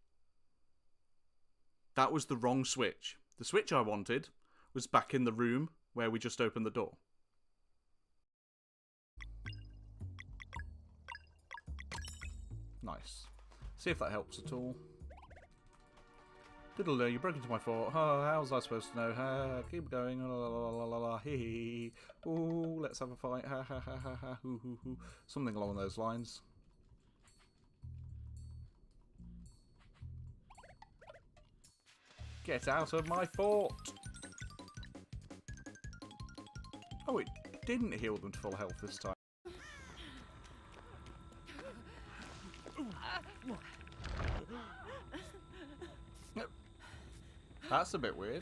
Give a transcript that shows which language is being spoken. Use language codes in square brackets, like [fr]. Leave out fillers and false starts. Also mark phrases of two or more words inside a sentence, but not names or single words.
[en] That was the wrong switch. The switch I wanted was back in the room where we just opened the door. Nice. See if that helps at all. Diddle, you broke into my fort. Oh, how was I supposed to know? Keep going. La la la la la. Hee hee. Ooh, let's have a fight. Ha ha ha ha ha. Hoo hoo hoo. Something along those lines. Get out of my fort! Oh, it didn't heal them to full health this time. That's a bit weird.